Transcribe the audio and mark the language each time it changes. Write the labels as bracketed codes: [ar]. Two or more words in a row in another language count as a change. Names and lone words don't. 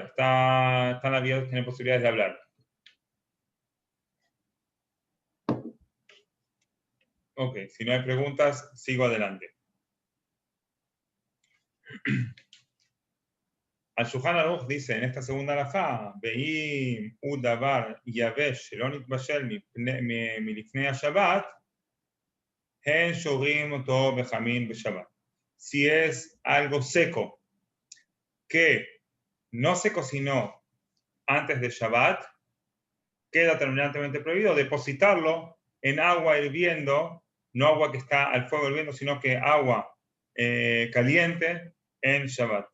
[es] Están abiertos, tienen posibilidades de hablar. Ok, si no hay preguntas, sigo adelante. Al Shulchan Aruch dice en esta segunda alajá, [he] ואם ודבר יבש שלא נתבשל מלפני שבת, הן שורים אותו בחמין בשבת. [es] Si es algo seco que no se cocinó antes de Shabbat, queda terminantemente prohibido depositarlo en agua hirviendo, no agua que está al fuego hirviendo, sino que agua caliente en Shabbat.